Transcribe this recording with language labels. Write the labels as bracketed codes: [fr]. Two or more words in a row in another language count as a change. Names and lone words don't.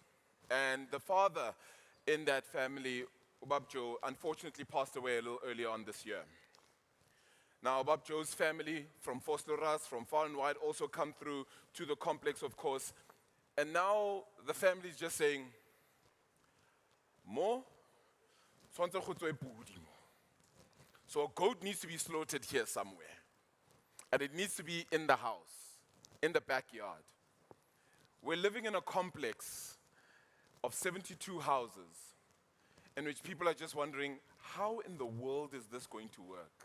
[en] And the father in that family, Ubabjo, unfortunately passed away a little earlier on this year. Now, Ubabjo's family from Vosloorus, from far and wide, also come through to the complex, of course. And now the family is just saying, [st] Mo, tshwantse go tswe pudi mo. [en] So a goat needs to be slaughtered here somewhere. And it needs to be in the house, in the backyard. We're living in a complex of 72 houses in which people are just wondering, how in the world is this going to work?